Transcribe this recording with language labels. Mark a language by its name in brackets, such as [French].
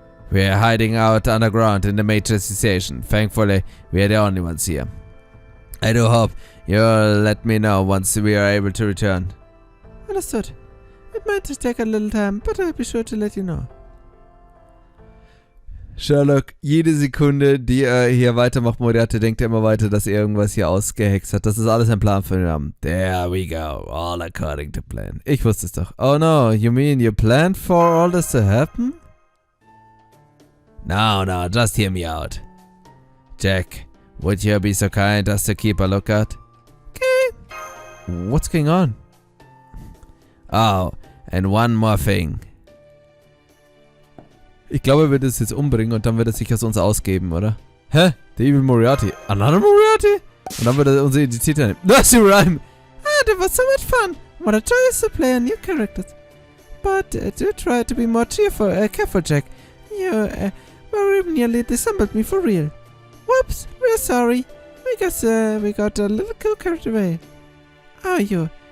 [English] We're hiding out underground in the Magiers station. Thankfully, we are the only ones here. I do hope you'll let me know once we are able to return. Understood. It might take a little time, but I'll be sure to let you know. [German] Sherlock, jede Sekunde, die er hier weitermacht, Moriaty, denkt er immer weiter, dass er irgendwas hier ausgehext hat. Das ist alles ein Plan für den Abend. [English] There we go. All according to plan. [German] Ich wusste es doch. [English] Oh no, you mean you planned for all this to happen? No, just hear me out. Jack, would you be so kind as to keep a lookout? Okay. What's going on? Oh, and one more thing. [German] Ich glaube, er wird es jetzt umbringen und dann wird er sich aus uns ausgeben, oder? Hä? Der Evil Moriaty. [English] Another Moriaty? [German] Und dann wird er unsere Identität nehmen. Das ist die Rhyme. [English] Ah, that was so much fun. What a joyous to play on new characters. But do try to be more careful, Jack. You very nearly disassembled me for real. Whoops, we're sorry. We guess we got a little too carried away. How are you?